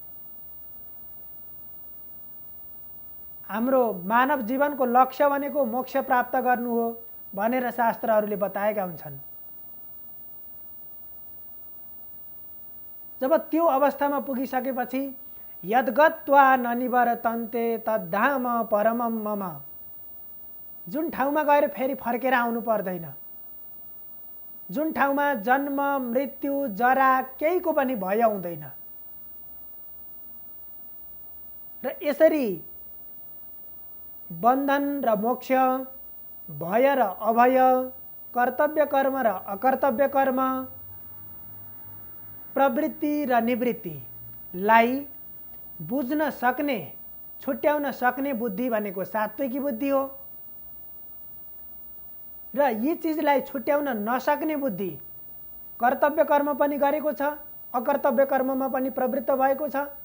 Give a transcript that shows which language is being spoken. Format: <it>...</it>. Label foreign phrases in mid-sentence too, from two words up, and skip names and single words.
<ne>हाम्रो मानव जीवनको लक्ष्य भनेको मोक्ष प्राप्त गर्नु हो भनेर शास्त्रहरूले बताएका हुन्छन्। जब त्यो अवस्थामा पुगिसकेपछि</ne> <sa>यद्गत्वा ननिवर्तन्ते तद्धाम परमं मम,</sa> <ne>जुन ठाउँमा गएर फेरि फर्केर आउनु पर्दैन, जुन ठाउँमा जन्म मृत्यु जरा केहीको पनि भय हुँदैन र यसरी बन्धन र मोक्ष, भय र अभय, कर्तव्य कर्म र अकर्तव्य कर्म, प्रवृत्ति र निवृत्तिलाई बुझ्न सक्ने, छुट्याउन सक्ने बुद्धि भनेको सात्विकी बुद्धि हो र यी चिजलाई छुट्याउन नसक्ने बुद्धि कर्तव्य कर्म पनि गरेको छ, अकर्तव्य कर्ममा पनि प्रवृत्त भएको छ।</ne>